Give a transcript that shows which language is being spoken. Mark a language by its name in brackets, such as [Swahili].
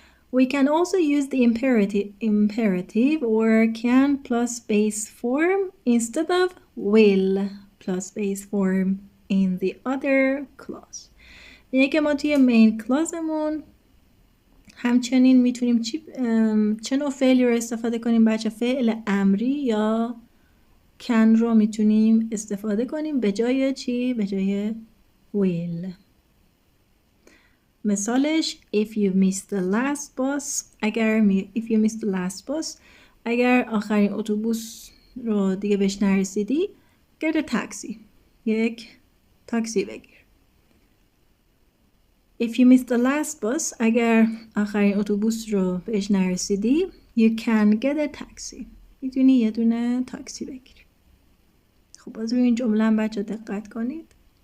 [English] We can also use the imperative or can plus base form instead of will plus base form in the other clause. [Persian] میگه که ما توی main clauseمون همچنین میتونیم چه نوع فعلی رو استفاده کنیم بچه؟ فعل امری یا can رو میتونیم استفاده کنیم به جای چی؟ به جای will. مثالش [English] if you missed the last bus، if you missed the last bus، [Persian] اگر آخرین اتوبوس رو دیگه بهش نرسیدی [English] get a taxi، [Persian] یک تاکسی بگیر. [English] If you missed the last bus، [Persian] اگر آخرین اتوبوس رو بهش نرسیدی [English] you can get a taxi، [Persian] میتونی یه دونه تاکسی بگیری. خب باز روی این جمله هم بچه دقت کنید.